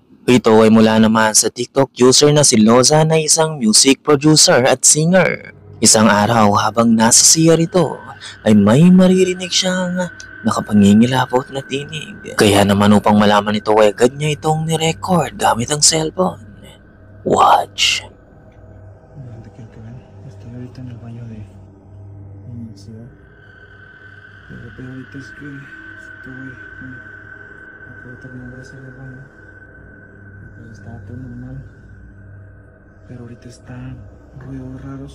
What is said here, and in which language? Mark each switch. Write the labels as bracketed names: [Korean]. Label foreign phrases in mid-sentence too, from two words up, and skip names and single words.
[Filipino] Ito ay mula naman sa TikTok user na si Loza na isang music producer at singer. Isang araw habang nasa CR ito ay may maririnig siyang nakapangingilabot na tinig. Kaya naman upang malaman ito ay agad niya itong nirecord gamit ang cellphone. Watch. [Spanish] No te quiero que vean. Estoy ahorita en el baño de la universidad. Pero ahorita es que acabo de terminar de hacer el baño. Y pues estaba todo normal. Pero ahorita están ruidos raros.